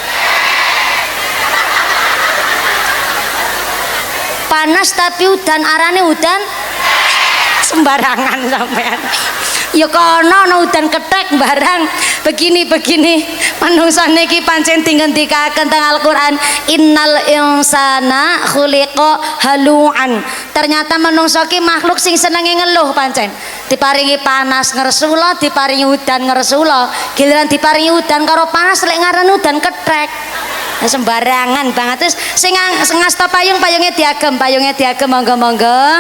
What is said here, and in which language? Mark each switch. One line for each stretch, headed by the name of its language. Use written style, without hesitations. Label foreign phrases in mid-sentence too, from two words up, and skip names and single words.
Javanese: Panas tapi udan arane udan sembarangan sampean. Ya kono ana udan kethek barang begini manungsa niki pancen dingendikaken teng Al-Qur'an
Arabic: إِنَّ الْإِنْسَانَ خُلِقَ هَلُوعًا.
Javanese: Ternyata manungsa ki makhluk sing senenge ngeluh pancen. Diparingi panas ngresula, diparingi udan ngresula. Giliran diparingi udan karo panas lek ngaran udan kethek. Sembarangan banget. Terus sing ngasta payung-payunge diagem, monggo-monggo.